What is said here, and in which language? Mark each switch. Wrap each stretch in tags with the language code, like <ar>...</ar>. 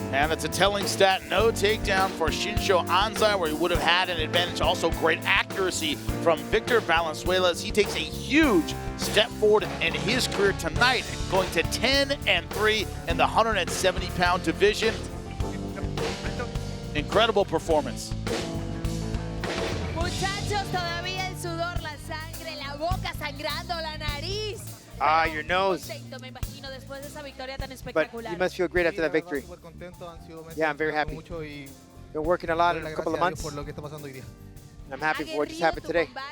<en>And it's a telling stat, no takedown for Shinsho Anzai, where he would have had an advantage. Also great accuracy from Victor Valenzuela as he takes a huge step forward in his career tonight, going to 10-3 in the 170-pound division. Incredible performance.</en> <es>Muchachos, todavía el sudor, la sangre, la boca sangrando, la nariz.</es> <en>Ah, your nose.</en> <es>Me imagino después de esa victoria tan</es> <en>But</en> <es>espectacular.</es> <en>you must feel great after that victory. Yeah, I'm very happy. Been working a lot in a couple of months. I'm happy for what just happened today.</en>